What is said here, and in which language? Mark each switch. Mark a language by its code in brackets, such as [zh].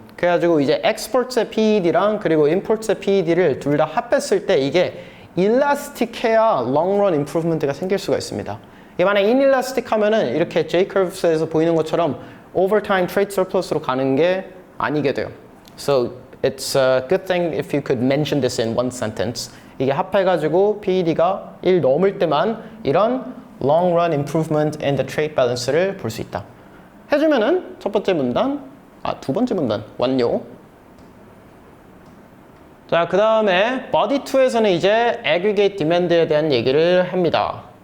[ko] 그래가지고 이제 exports의 PED랑 그리고 imports의 PED를 둘 다 합했을 때 이게 elastic해야 long run improvement가 생길 수가 있습니다. 이게 만약 inelastic 하면은 이렇게 J-curves에서 보이는 것처럼 over time trade surplus로 가는 게 아니게 돼요. [en] So it's a good thing if you could mention this in one sentence. [ko] 이게 합해가지고 PED가 1 넘을 때만 이런 long run improvement in the trade balance를 볼 수 있다. 해주면은 첫 번째 문단, 두 번째 문단 완료. 자, 그 다음에 body 2에서는 이제 aggregate demand에 대한 얘기를 합니다.